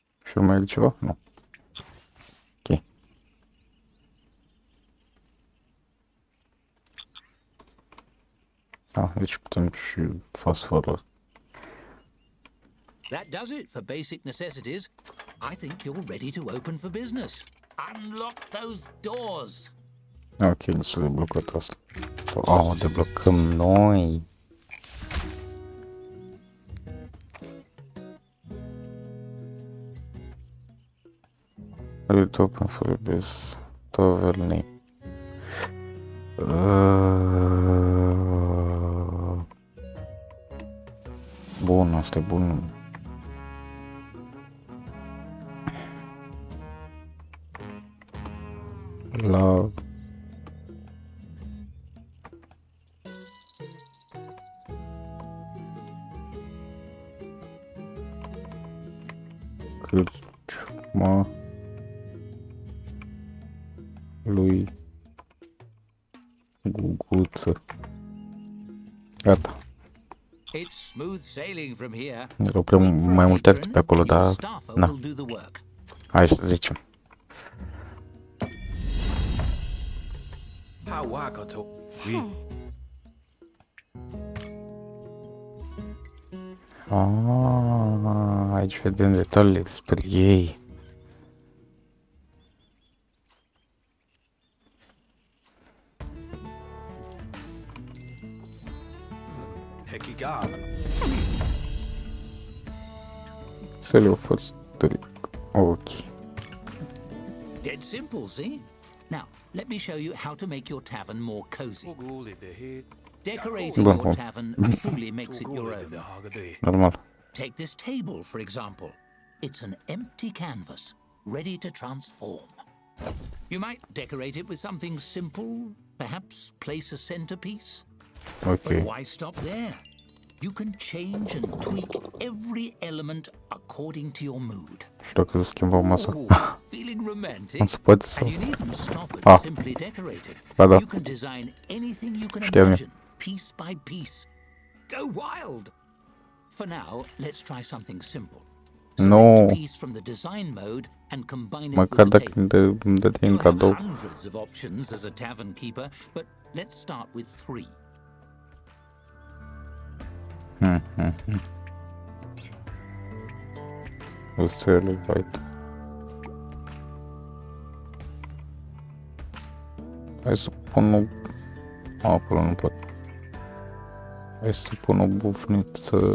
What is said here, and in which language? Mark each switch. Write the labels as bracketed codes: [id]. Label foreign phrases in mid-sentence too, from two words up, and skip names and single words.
[ro] Și mai e ceva? Nu. Ok. Deci putem și fosforul. [en] That does it for basic necessities. I think you're ready to open for business. Unlock those doors. [ro] Ok, să deblocăm asta. Deblocăm noi. [en] Ready to open for business. Tavern. [ro] Bun, asta e bun. La carciuma lui Guguță. Gata. [en] It's smooth sailing from here. [ro] Erau prea mai multe acte pe acolo, dar na. Hai să zicem. Aici vedem detaliile despre ei. Să le ofer stăric. Ok. [en] Dead simple, see? Now, let me show you how to make your tavern more cozy. Decorating your tavern truly makes it your own. [ro] Normal. [en] Take this table, for example. It's an empty canvas, ready to transform. You might decorate it with something simple, perhaps place a centerpiece. [ro] Ok. [en] But why stop there? You can change and tweak every element according to your mood. [ro] Și dacă schimbăm masa. [en] Feeling romantic? [ro] Nu se poate să... [en] And you needn't stop at simply decorating. [ro] Ba da. [en] You can design anything you can [ro] Știam eu. [en] imagine, piece by piece. Go wild! For now, let's try something simple. Select a piece from the design mode and combine it with [ro] Măcar [en] the [ro] dacă [en] table. [ro] îmi dădeai în [en] You have [ro] cadou. [en] hundreds of options as a tavern keeper, but let's start with 3. [ro] Uite. Hai să pun o... acolo nu pot. Hai să pun o bufniță.